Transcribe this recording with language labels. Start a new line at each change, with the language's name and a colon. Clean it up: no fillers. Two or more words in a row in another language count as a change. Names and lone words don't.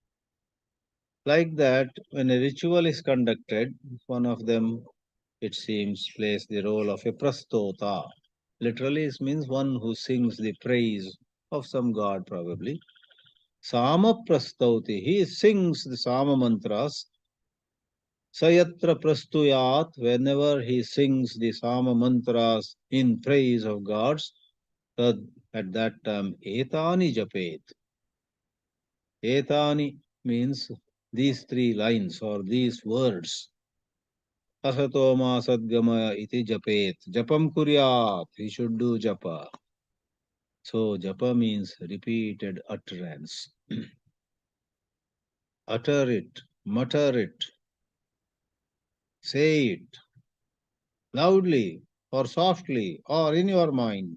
English: Like that, when a ritual is conducted, one of them, it seems, plays the role of a prastota. Literally, it means one who sings the praise of some god, probably.
Sanskrit: Sama prastauti,
English: he sings the Sama mantras.
Sanskrit: Sayatra prastuyat,
English: whenever he sings the Sama mantras in praise of gods, tad at that time,
Sanskrit: etani japet.
English: Etani means these 3 lines or these words.
Sanskrit: Asatoma sadgama iti japet. Japam kuryat.
English: He should do japa. So japa means repeated utterance. Utter it, mutter it, say it loudly or softly or in your mind.